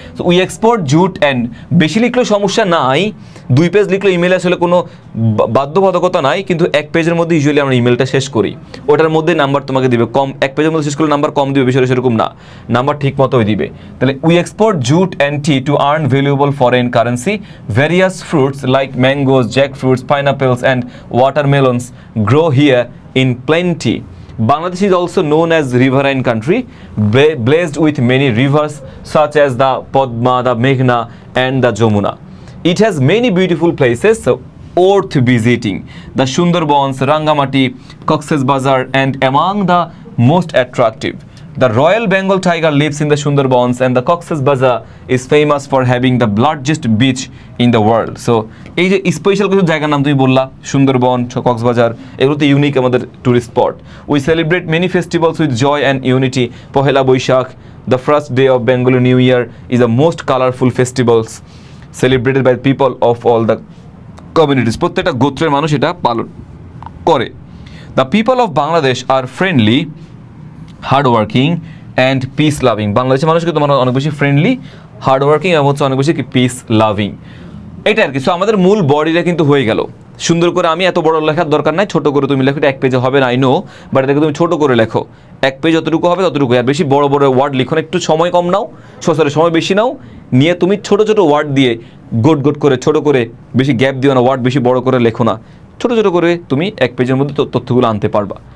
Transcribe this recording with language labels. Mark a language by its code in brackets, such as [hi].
[en] so we export jute and, [bn] বেশি লিখলেও সমস্যা নাই, 2 পেজ লিখলে ইমেলে আসলে কোনো বাধ্যবাধকতা নাই, কিন্তু 1 পেজের মধ্যে ইউজুয়ালি আমরা ইমেলটা শেষ করি, ওটার মধ্যে নাম্বার তোমাকে দিবে কম, 1 পেজের মধ্যে শেষ করলে নাম্বার কম দিবে, বিষয়টা সেরকম না, নাম্বার ঠিক মতোই দিবে। [en] তাহলে we export jute and tea to earn valuable foreign currency, various fruits like mangoes, jackfruits, pineapples and watermelons grow here in plenty. Bangladesh is also known as riverine country, blessed with many rivers such as the Padma, the Meghna and the Jamuna. It has many beautiful places worth visiting. The Sundarbans, Rangamati, Cox's Bazar and among the most attractive. The Royal Bengal tiger lives in the Sundarbans and the Cox's Bazar is famous for having the largest beach in the world. [bn] So এই যে special কিছু জায়গার নাম তুমি বললা, সুন্দরবন, কক্সবাজার, এগুলো তো unique আমাদের tourist spot. [en] We celebrate many festivals with joy and unity. Pohela Boishakh, the first day of Bengali New Year, is the most colorful festivals celebrated by people of all the communities. [bn] প্রত্যেকটা গোত্রের মানুষ এটা পালন করে। [en] The people of Bangladesh are friendly, hardworking and peace loving. [bn] বাংলাদেশের মানুষ কিন্তু অনেক বেশি ফ্রেন্ডলি, হার্ডওয়ার্কিং এবং হচ্ছে অনেক বেশি পিস লাভিং, এটা আর কি। সো আমাদের মূল বডিটা কিন্তু হয়ে গেল। সুন্দর করে, আমি এত বড় লেখার দরকার নাই, ছোট করে তুমি লেখো, এটা 1 পেজে হবে না আই নো, বাট এটাকে তুমি ছোট করে লেখো, 1 পেজ যতটুকু হবে ততটুকু, আর বেশি বড় বড় ওয়ার্ড লিখো না, একটু সময় কম নাও, সময় বেশি নাও, নিয়ে তুমি ছোট ছোট ওয়ার্ড দিয়ে গোট গোট করে, ছোট করে, বেশি গ্যাপ দিও না, ওয়ার্ড বেশি বড় করে লেখো না, ছোট ছোট করে তুমি 1 পেজের মধ্যে তথ্যগুলো আনতে পারবা।